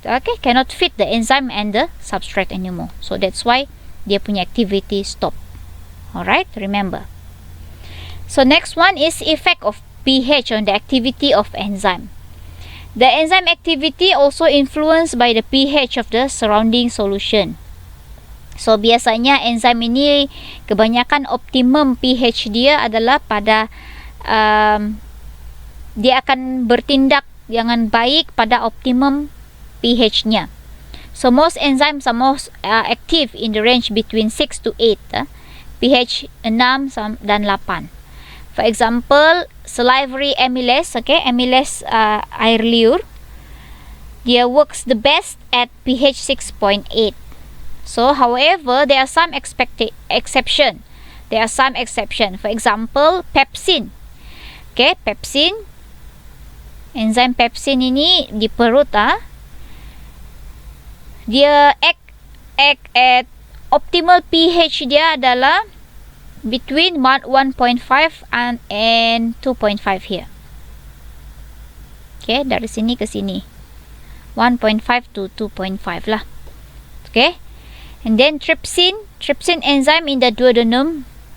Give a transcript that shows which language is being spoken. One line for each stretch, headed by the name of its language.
English: Okay, cannot fit the enzyme and the substrate anymore. So that's why
Malay: dia punya
English: activity stop. Alright, remember. So next one is effect of pH on the activity of enzyme. The enzyme activity also influenced by the pH of the surrounding solution.
Malay: So biasanya enzyme ini kebanyakan optimum pH dia adalah pada dia akan bertindak dengan baik pada optimum pH-nya.
English: So most enzymes are most active in the range between 6 to 8, pH 6 dan 8. For example, salivary amylase, okay, amylase
Malay: air liur,
English: dia works the best at pH 6.8. So, however, there are some exception. There are some exception. For example, pepsin. Okay, pepsin.
Malay: Enzyme pepsin ini di perut, dia
English: act at optimal pH
Malay: dia adalah
English: between 1.5 and 2.5 here.
Malay: Okay, dari sini ke sini 1.5 to 2.5 lah.
English: Okay, and then trypsin enzyme in the duodenum.